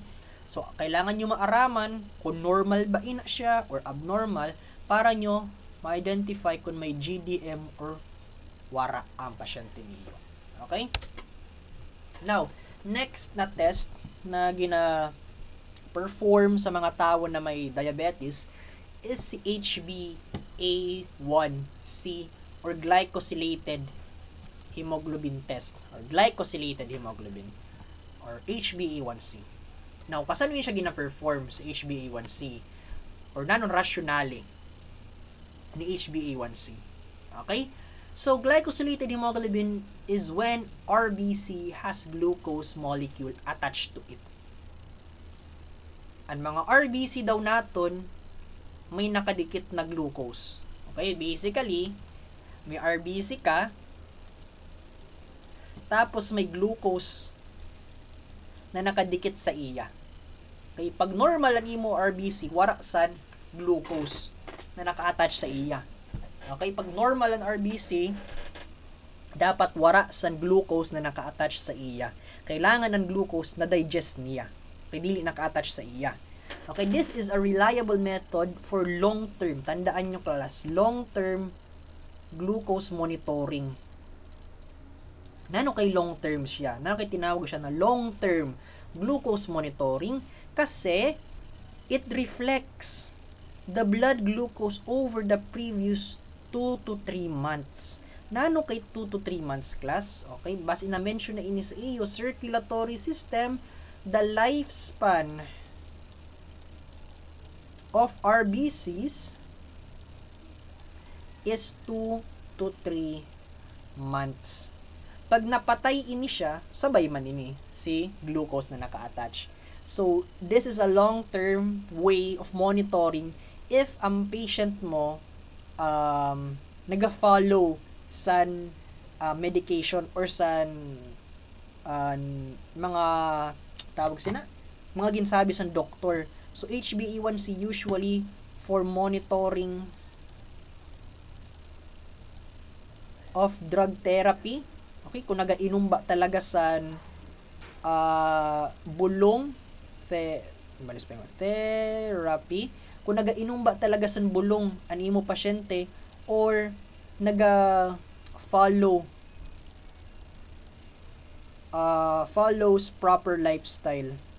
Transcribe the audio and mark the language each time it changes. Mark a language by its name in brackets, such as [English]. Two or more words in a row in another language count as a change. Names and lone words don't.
[Hiligaynon] So, kailangan nyo maaraman kung normal ba ina siya or abnormal para nyo ma-identify kung may GDM or wara ang pasyente niyo. [English] Okay? Now, next na test na gina-perform [Hiligaynon] sa mga tao na may [English] diabetes is si HbA1c or glycosylated hemoglobin test or glycosylated hemoglobin or HbA1c. Now, [Hiligaynon] paano yun siya gina-perform sa HbA1c or nanon rationale ni HbA1c? [English] Okay? So, glycosylated hemoglobin is when RBC has glucose molecule attached to it. [Hiligaynon] Ang mga RBC daw naton may nakadikit na glucose. [English] Okay? [Hiligaynon] Basically, may RBC ka, tapos may glucose na nakadikit sa iya. Okay, pag normal ang imo RBC, wara sad glucose na naka-attach sa iya. Okay, pag normal ang RBC, dapat wara sad glucose na naka-attach sa iya. Kailangan ang glucose na digest niya. Okay, dili naka-attach sa iya. [English] Okay, this is a reliable method for long-term. [Hiligaynon] Tandaan nyo class, [English] long-term glucose monitoring. [Hiligaynon] Nano kay long-term siya? Nano kay tinawag siya na [English] long-term glucose monitoring? Kasi it reflects the blood glucose over the previous 2 to 3 months. [Hiligaynon] Nano kay 2 to 3 months class? [English] Okay, [Hiligaynon] base na mention na ini sa iyo [English] circulatory system, the lifespan of RBCs is 2 to 3 months. [Hiligaynon] Pag napatay ini siya, sabay man ini si glucose na naka-attach. [English] So, this is a long-term way of monitoring if [Hiligaynon] ang patient mo nag-follow sa medication or sa mga tawag sina, mga ginsabi sa doktor. [English] So, HbA1c usually for monitoring of drug therapy, [Hiligaynon] Okay, kung nagainom ba talaga sa bulong therapy, kung nagainom ba talaga sa bulong ang imo pasyente or [English] follows proper lifestyle.